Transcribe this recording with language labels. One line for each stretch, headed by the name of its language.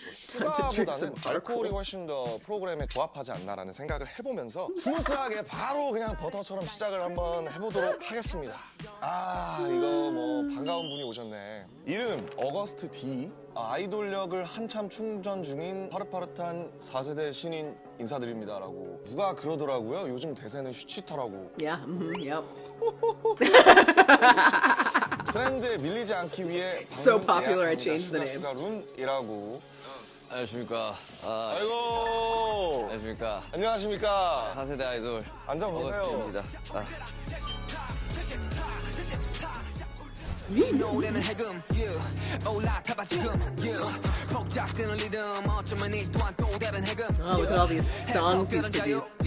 Korean: 슈가보다는 알코올이 훨씬 더 프로그램에 부합하지 않나라는 생각을 해보면서 스무스하게 바로 그냥 버터처럼 시작을 한번 해보도록 하겠습니다. 이거 뭐 반가운 분이 오셨네. 이름 어거스트 D. 아이돌력을 한참 충전 중인 파릇파릇한 4세대 신인 인사드립니다라고. 누가 그러더라고요. 요즘 대세는 슈치터라고.
English: Yeah, yep.
Korean: 트렌드에 밀리지 않기 위해
English: So popular, I changed the name.
Korean: 룬이라고. 안녕하십니까. 아이고. 안녕하십니까. 안녕하십니까. 4세대 아이돌. 앉아보세요. 노래는 해금, 올라타봐 지금, 폭작되는 리듬, 어쩌면 이 또한 또 다른 해금.
English: Oh, look at all these songs he's produced.